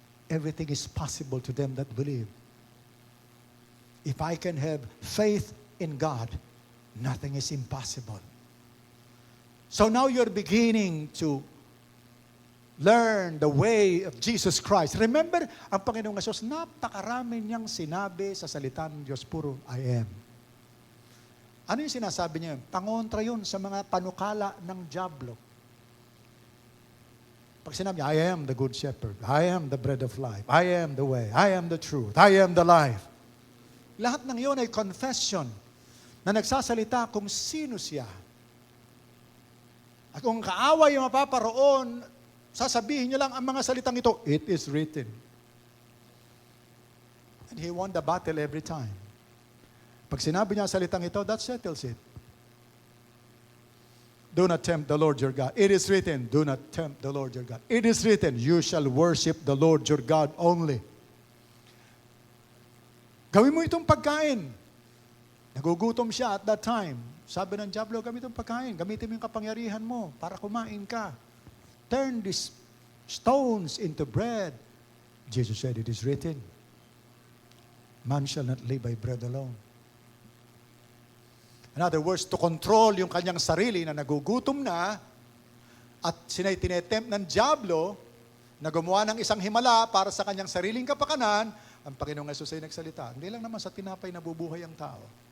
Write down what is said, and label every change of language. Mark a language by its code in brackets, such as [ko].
[en] Everything is possible to them that believe. If I can have faith in God, nothing is impossible. So now you're beginning to learn the way of Jesus Christ. [tl] Remember, ang Panginoong Hesus, napakarami niyang sinabi sa salita ng Diyos, puro, I am. Ano yung sinasabi niya? Pangontra yun sa mga panukala ng diablo. Pag sinabi niya, [en] I am the good shepherd, I am the bread of life, I am the way, I am the truth, I am the life. [tl] Lahat ng iyon ay confession na nagsasalita kung sino siya. At kung kaaway yung mapaparoon, sasabihin niya lang ang mga salitang ito, [en] it is written. And he won the battle every time. [tl] Pag sinabi niya ang salitang ito, [en] that settles it. Do not tempt the Lord your God. It is written, do not tempt the Lord your God. It is written, you shall worship the Lord your God only. [tl] Gawin mo itong pagkain. Nagugutom siya [en] at that time. [tl] Sabi ng diablo, gamitin itong pagkain. Gamitin mo yung kapangyarihan mo para kumain ka. [en] Turn these stones into bread. Jesus said, it is written, man shall not live by bread alone. In other words, to control [tl] yung kanyang sarili na nagugutom na at tinetempt ng diablo na gumawa ng isang himala para sa kanyang sariling kapakanan, ang Panginoong Hesus ay nagsalita. Hindi lang naman sa tinapay nabubuhay ang tao.